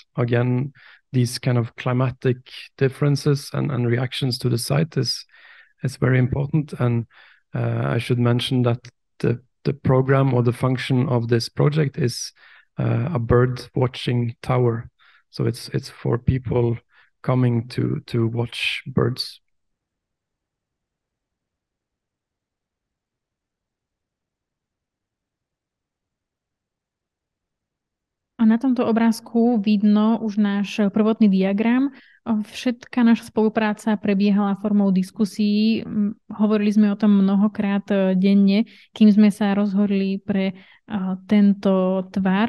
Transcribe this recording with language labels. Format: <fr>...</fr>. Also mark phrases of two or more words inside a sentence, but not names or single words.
<en>Again, these kind of climatic differences and reactions to the site is very important. And I should mention that the program or the function of this project is a bird watching tower. So it's for people coming to watch birds.</en> <sk>A na tomto obrázku vidno už náš prvotný diagram. Všetká naša spolupráca prebiehala formou diskusí. Hovorili sme o tom mnohokrát denne, kým sme sa rozhodli pre tento tvar.</sk>